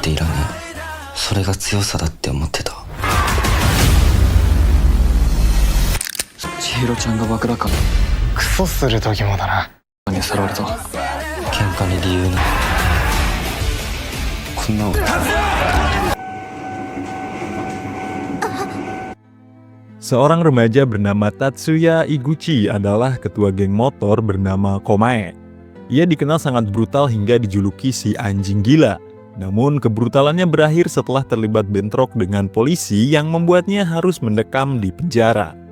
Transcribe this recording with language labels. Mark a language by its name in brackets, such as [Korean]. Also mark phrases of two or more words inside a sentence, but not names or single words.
[Japanese] なんていらねえ。それが強さだって思ってた。千尋ちゃんが爆弾かクソする時もだな。にさらわれた。喧嘩に理由ない。こんなの。 [Indonesian] Seorang remaja bernama Tatsuya Iguchi adalah ketua geng motor bernama Komae. Ia dikenal sangat brutal hingga dijuluki si anjing gila. Namun kebrutalannya berakhir setelah terlibat bentrok dengan polisi yang membuatnya harus mendekam di penjara.